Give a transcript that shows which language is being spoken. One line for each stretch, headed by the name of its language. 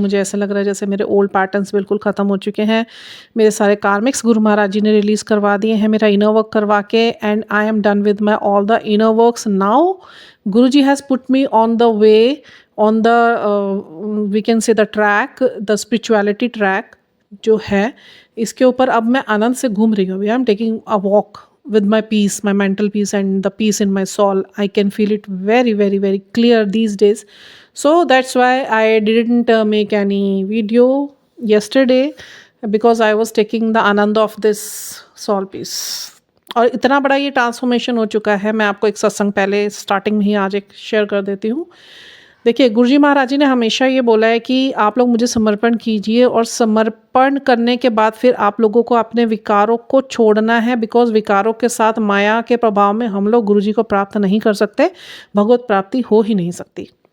Hindi: मुझे ऐसा लग रहा है जैसे मेरे ओल्ड पैटर्न्स बिल्कुल ख़त्म हो चुके हैं। मेरे सारे कार्मिक्स गुरु महाराज जी ने रिलीज़ करवा दिए हैं, मेरा इनर वर्क करवा के,
English: And I am done with my all the inner works now. Guru ji has put me on the way, on the we can say the track, the spirituality track
Hindi: जो है, इसके ऊपर अब मैं आनंद से घूम रही हूँ।
English: I am taking a walk with my peace, my mental peace, and the peace in my soul. I can feel it very, very, very clear these days. So that's why I didn't make any video yesterday, because I was taking the anand of this soul peace.
Hindi: और इतना बड़ा ये transformation हो चुका है, मैं आपको एक सत्संग पहले स्टार्टिंग में ही आज एक शेयर कर देती हूँ। देखिए, गुरुजी महाराज जी ने हमेशा ये बोला है कि आप लोग मुझे समर्पण कीजिए, और समर्पण करने के बाद फिर आप लोगों को अपने विकारों को छोड़ना है, बिकॉज विकारों के साथ माया के प्रभाव में हम लोग गुरुजी को प्राप्त नहीं कर सकते, भगवत प्राप्ति हो ही नहीं सकती।